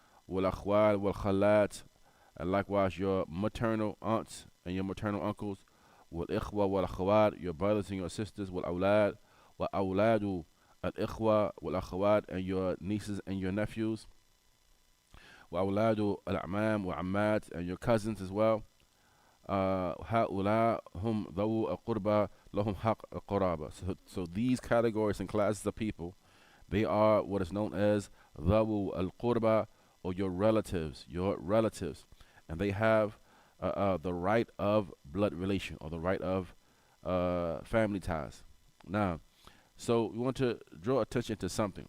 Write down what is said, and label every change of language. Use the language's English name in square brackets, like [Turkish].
[Arabic] والأخوال والخالات, [English] and likewise your maternal aunts and your maternal uncles. [Arabic] والإخوة والأخوات, [English] your brothers and your sisters. [Arabic] والأولاد وأولاد الإخوة والأخوات, [English] and your nieces and your nephews. [Arabic] وأولاد الأعمام وعمات, [English] and your cousins as well. [Arabic] هؤلاء هم ذو القربى لهم حق القرابة. [English] So these categories and classes of people, they are what is known as ذو القربى, or your relatives, and they have the right of blood relation, or the right of family ties. Now, so we want to draw attention to something.